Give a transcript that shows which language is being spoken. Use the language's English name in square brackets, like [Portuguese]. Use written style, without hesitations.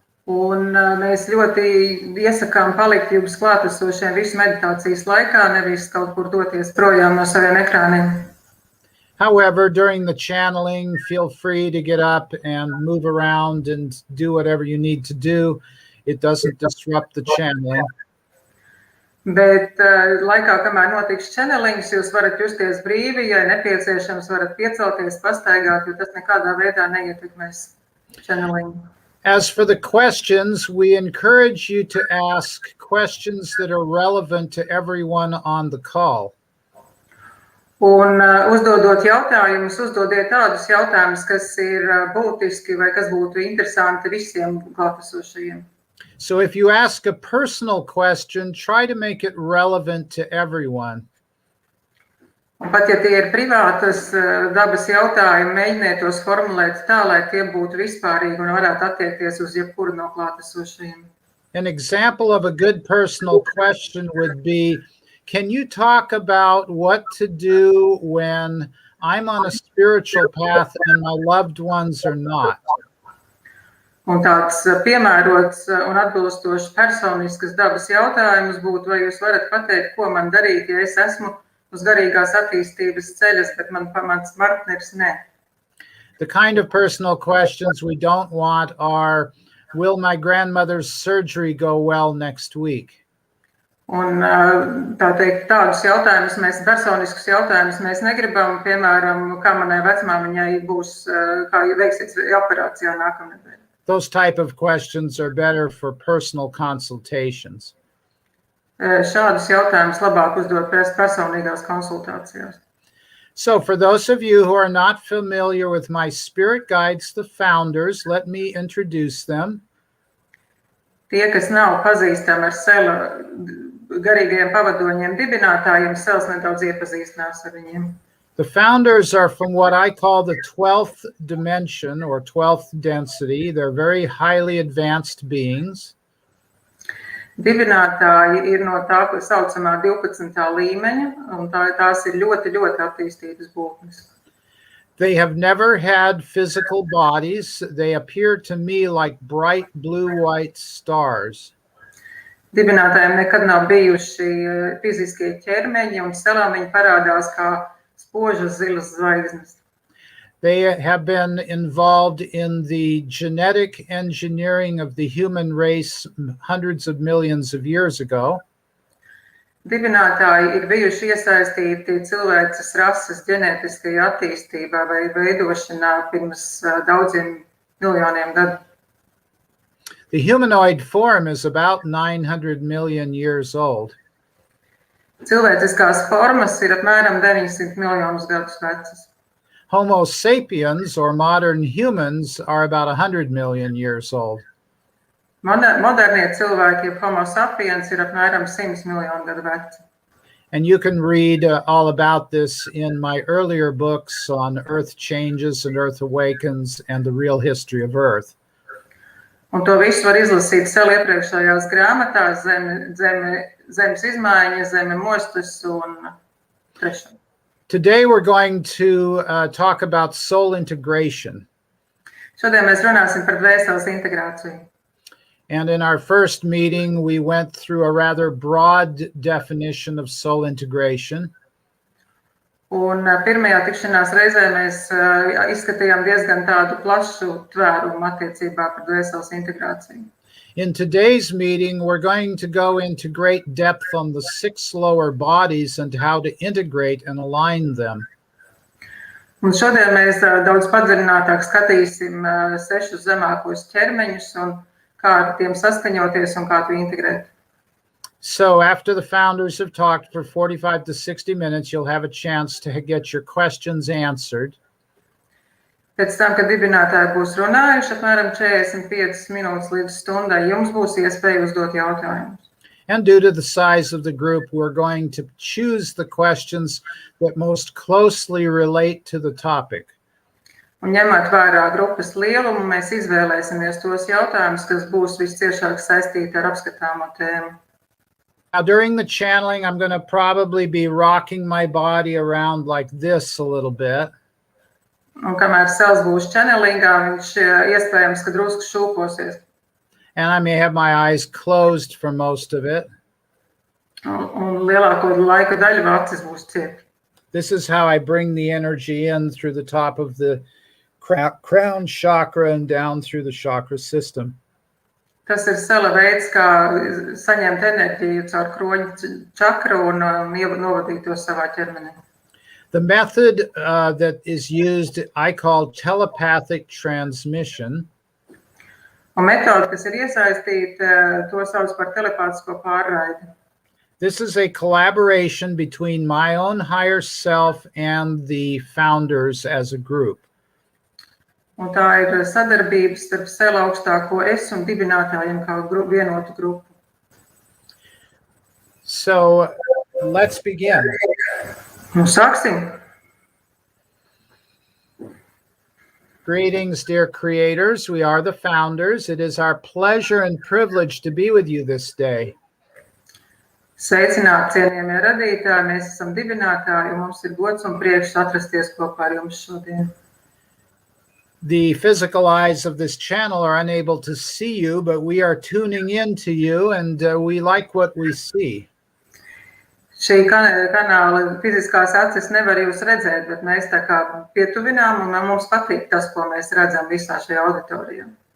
[Latvian] Un mēs ļoti iesakām palikt jums klātesošiem visu meditācijas laikā, nevis kaut kur doties projām no saviem ekrāniem. [English] However, during the channeling, feel free to get up and move around and do whatever you need to do. It doesn't disrupt the channeling. [Latvian] Bet laikā, kamēr notiks channelings, jūs varat justies brīvi, ja nepieciešams, varat piecelties, pastaigāt, jo tas nekādā veidā neietekmēs channeling. [English] As for the questions, we encourage you to ask questions that are relevant to everyone on the call. [Latvian] Un uzdodot jautājumus, uzdodiet tādus jautājumus, kas ir būtiski vai kas būtu interesanti visiem klātesošajiem. [English] So if you ask a personal question, try to make it relevant to everyone. [Latvian] Un pat ja tie ir privātas dabas jautājumi, mēģiniet tos formulēt tā, lai tie būtu vispārīgi un varētu attiekties uz jebkuru no klātesošajiem. [English] An example of a good personal question would be, can you talk about what to do when I'm on a spiritual path and my loved ones are not? [Latvian] Un tāds piemērots un atbilstošs personiskas dabas jautājums būtu, vai jūs varat pateikt, ko man darīt, ja es esmu uz garīgās attīstības ceļas, bet mans partners ne. [English] The kind of personal questions we don't want are, will my grandmother's surgery go well next week? [Latvian] Un tā teikt, tādus jautājumus personiskus jautājumus mēs negribam, piemēram, kā manai vecmāmiņai būs, kā veiksies operācijā nākamnedēļ. [English] Those type of questions are better for personal consultations. [Latvian] šādus jautājumus labāk uzdot personīgās konsultācijās. [English] So for those of you who are not familiar with my spirit guides, the founders, let me introduce them. [Latvian] Tie, kas nav pazīstami ar sela garīgajiem pavadoņiem dibinātājiem, Sels nedaudz iepazīstinās ar viņiem. [English] The founders are from what I call the 12th dimension or 12th density. They're very highly advanced beings. [Latvian] Dibinātāji ir no tā, ko saucamā 12. līmeņa, un tās ir ļoti, ļoti attīstītas būtnes. [English] They have never had physical bodies. They appear to me like bright blue-white stars. [Latvian] Dibinātājiem nekad nav bijuši fiziskie ķermeņi, un selām viņi parādās kā spožas zilas zvaigznes. [English] They have been involved in the genetic engineering of the human race hundreds of millions of years ago. [Latvian] Dibinātāji ir bijuši iesaistīti cilvēces rases ģenētiskajā attīstībā vai veidošanā pirms daudziem miljoniem gadu. [English] The humanoid form is about 900 million years old. [Latvian] Cilvēciskās formas ir apmēram 900 miljonus gadus vecas. [English] Homo sapiens, or modern humans, are about 100 million years old. [Latvian] Modernie cilvēki, jeb homo sapiens, ir apmēram 100 miljonu gadu veci. [English] And you can read all about this in my earlier books on Earth Changes and Earth Awakens and the Real History of Earth. [Latvian] Un to visu var izlasīt Sela iepriekšējās grāmatās, zemes izmaiņas, zeme mostas un trešā. [English] Today we're going to talk about soul integration. [Latvian] Šodien mēs runāsim par dvēseles integrāciju. [English] And in our first meeting, we went through a rather broad definition of soul integration. [Latvian] Un pirmajā tikšanās reizē mēs izskatījām diezgan tādu plašu tvērumu attiecībā par dvēseles integrāciju. [English] In today's meeting, we're going to go into great depth on the 6 lower bodies and how to integrate and align them. [Latvian] Un šodien mēs daudz padziļinātāk skatīsim 6 zemākos ķermeņus un kā ar tiem saskaņoties un kā to integrēt. [English] So after the founders have talked for 45 to 60 minutes, you'll have a chance to get your questions answered. [Latvian] Pēc tam, kad dibinātāji būs runājuši apmēram 45 minūtes līdz stundai, jums būs iespēja uzdot jautājumus. [English] And due to the size of the group, we're going to choose the questions that most closely relate to the topic. [Latvian] Un ņemot vērā grupas lielumu, mēs izvēlēsimies tos jautājumus, kas būs visciešāk saistīti ar apskatāmo tēmu. [English] Now, during the channeling, I'm going to probably be rocking my body around like this a little bit. [Latvian] Un kamēr Sels būs channelingā, viņš iespējams, ka drusku šūposies. [English] And I may have my eyes closed for most of it. [Latvian] Un lielāko laika daļu acis būs ciet. [English] This is how I bring the energy in through the top of the crown chakra and down through the chakra system. [Latvian] Tas ir Sela veids, kā saņemt enerģiju caur kroņu čakru un novadīt to savā ķermenī. [English] The method that is used, I call telepathic transmission. [Latvian] Un metode, kas ir iesaistīta, to sauc par telepātisko pārraidi. [English] This is a collaboration between my own higher self and the founders as a group. [Latvian] Un tā ir sadarbība starp Sela augstāko es un dibinātājiem kā vienotu grupu. [English] So let's begin. [Latvian] Nu, sāksim. [English] Greetings, dear creators. We are the founders. It is our pleasure and privilege to be with you this day. [Latvian] Sveicināti, cienījamie radītāji, mēs esam dibinātāji, un mums ir gods un prieks atrasties kopā ar jums šodien. [English] The physical eyes of this channel are unable to see you, but we are tuning into you, and we like what we see. [Latvian] Šī kanāla fiziskās acis nevar jūs redzēt, bet mēs tā kā pietuvinām, un mums patīk tas, ko mēs redzam visā šajā auditorijā.